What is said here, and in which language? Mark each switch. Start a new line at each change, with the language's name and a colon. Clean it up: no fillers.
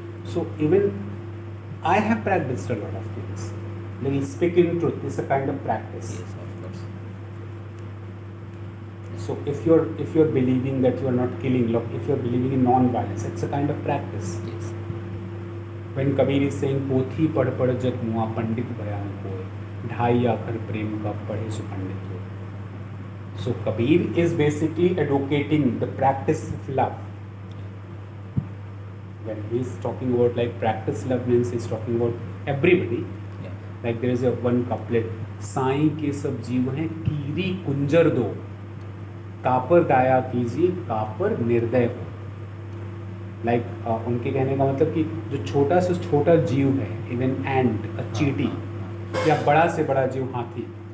English: So even I have practiced a lot of things. Like speaking truth is a kind of practice. Yes, of course. So if you're believing that you are not killing, look, if you're believing in non-violence, it's a kind of practice. Yes. When Kabir is saying
Hindi: पोथी पढ़ पढ़ जग मुआ पंडित बयान कोय ढाई आखर प्रेम का पढ़े सु पंडित हो.
English: So Kabir is basically advocating the practice of love. When he is talking about like practice love means he's talking about everybody. Yeah. Like there is a one couplet,
Hindi: Sai के सब जीव हैं कीरी कुंजर दो कापर दाया कीजिए कापर निर्दय हो. लाइक उनके कहने का मतलब कि जो छोटा से छोटा जीव है, इवन एंट, चींटी, या बड़ा से बड़ा जीव हाथी,